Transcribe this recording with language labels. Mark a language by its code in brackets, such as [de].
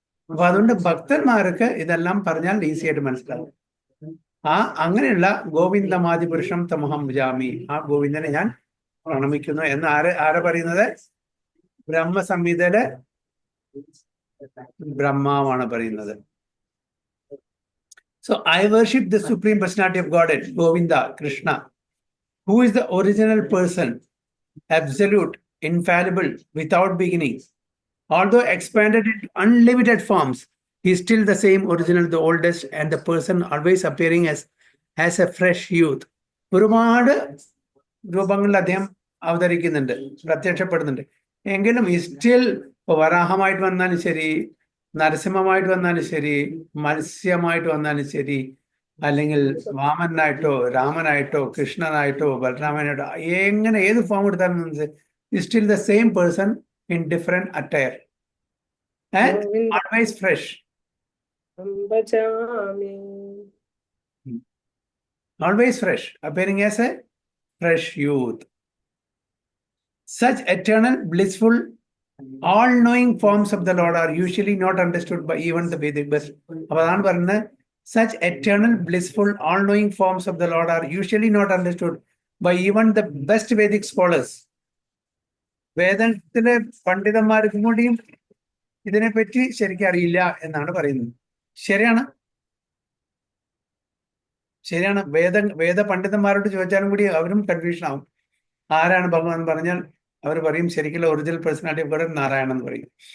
[ml] അപ്പൊ അതുകൊണ്ട് ഭക്തന്മാർക്ക് ഇതെല്ലാം പറഞ്ഞാൽ ഈസി ആയിട്ട് മനസ്സിലാവും. അങ്ങനെയുള്ള [sa] ഗോവിന്ദമാദിപുരുഷം തമഹം ഭജാമി, [ml] ആ ഗോവിന്ദനെ ഞാൻ പ്രണമിക്കുന്നു എന്ന് ആരെ പറയുന്നത്? ബ്രഹ്മസംഹിതയിലെ ബ്രഹ്മാവാണ് പറയുന്നത്. [en] So I worship the Supreme Personality of Godhead, Govinda, Krishna, who is the original person, absolute, infallible, without beginning. Although expanded in unlimited forms, he is still the same original, the oldest, and the person always appearing as a fresh youth. [ml] ഒരുപാട് രൂപങ്ങളിൽ അദ്ദേഹം അവതരിക്കുന്നുണ്ട്, പ്രത്യക്ഷപ്പെടുന്നുണ്ട്. എങ്കിലും still വരാഹമായിട്ട് വന്നാലും ശരി, നരസിംഹമായിട്ട് വന്നാലും ശരി, മത്സ്യമായിട്ട് വന്നാലും ശരി, അല്ലെങ്കിൽ വാമനായിട്ടോ രാമനായിട്ടോ കൃഷ്ണനായിട്ടോ ബലരാമനായിട്ടോ, എങ്ങനെ ഏത് ഫോം എടുത്താലും [en] Still the same person in different attire and always fresh. [ml] ഭജാമി. [en] Always fresh, appearing as a fresh youth. Such eternal, blissful, all-knowing forms of the Lord are usually not understood by even the Vedic best. [ml] അപ്പോൾ അതാണ് പറയുന്നത്, [en] such eternal, blissful, all-knowing forms of the Lord are usually not understood by even the best Vedic scholars. [ml] വേദത്തിലെ പണ്ഡിതന്മാർക്കും കൂടിയും ഇതിനെപ്പറ്റി ശരിക്കും അറിയില്ല എന്നാണ് പറയുന്നത്. ശരിയാണ്, ശരിയാണ്. വേദ പണ്ഡിതന്മാരോട് ചോദിച്ചാലും കൂടി അവരും കൺഫ്യൂഷൻ ആവും. ആരാണ് ഭഗവാൻ പറഞ്ഞാൽ അവർ പറയും ശരിക്കുള്ള [en] original personality of God [ml] Narayanan എന്ന് പറയും.